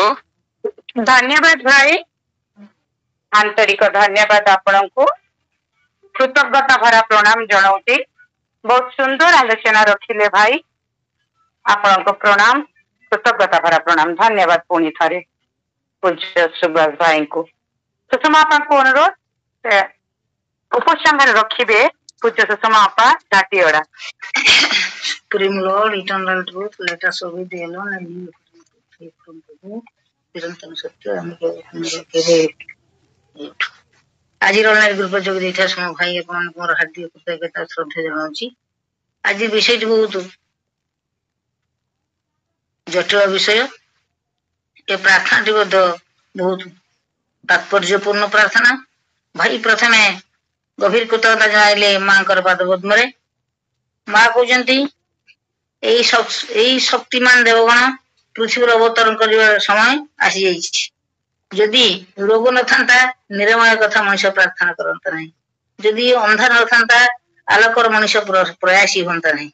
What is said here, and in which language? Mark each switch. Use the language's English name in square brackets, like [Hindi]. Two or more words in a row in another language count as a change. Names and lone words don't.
[Odia] ଧନ୍ୟବାଦ ଭାଇ ଆନ୍ତରିକ ଧନ୍ୟବାଦ ଆପଣଙ୍କୁ କୃତଜ୍ଞତା ଭରା ପ୍ରଣାମ ଜଣାଉଛି ବହୁତ ସୁନ୍ଦର ଆଲୋଚନା ରଖିଲେ ଭାଇ ଆପଣଙ୍କ ପ୍ରଣାମ କୃତଜ୍ଞତା ଭରା ପ୍ରଣାମ ଧନ୍ୟବାଦ ପୁଣି ଥରେ ପୂଜ୍ୟ ସୁଭାଷ ଭାଇଙ୍କୁ ସୁଷମା ବାପାଙ୍କୁ ଅନୁରୋଧ ଉପସଂହାର ରଖିବେ ପୂଜ୍ୟ ସୁଷମା ବାପା ଝାଟିଅଡା [English] Supreme Lord, eternal truth, let us obey thee alone and live free from Prabhu. [Odia] ଚିରନ୍ତନ ସତ୍ୟ ଆମେ କେବେ ଆଜିର [English] online group [Odia] ଯୋଗ ଦେଇଥିବା ସମ ଭାଇ ଆପଣଙ୍କୁ ମୋର ହାର୍ଦ୍ଦିକ କୃତଜ୍ଞତା ଶ୍ରଦ୍ଧା ଜଣାଉଛି ଆଜି ବିଷୟଟି ବହୁତ ଜଟିଳ ବିଷୟ ଏ ପ୍ରାର୍ଥନାଟି ମଧ୍ୟ ବହୁତ ତାତ୍ପର୍ଯ୍ୟପୂର୍ଣ୍ଣ ପ୍ରାର୍ଥନା ଭାଇ ପ୍ରଥମେ ଗଭୀର କୃତଜ୍ଞତା ଜଣାଇଲେ ମାଙ୍କର ପାଦ ପଦ୍ମରେ ମା କହୁଛନ୍ତି ଏଇ ଶକ୍ତିମାନ ଦେବଗଣ ପୃଥିବୀର ଅବତରଣ କରିବାର ସମୟ ଆସିଯାଇଛି ଯଦି ରୋଗ ନଥାନ୍ତା ନିରାମୟ କଥା ମଣିଷ ପ୍ରାର୍ଥନା କରନ୍ତା ନାହିଁ ଯଦି ଅନ୍ଧାର ନଥାନ୍ତା ଆଲୋକର ମଣିଷ ପ୍ରୟାସୀ ହୁଅନ୍ତା ନାହିଁ।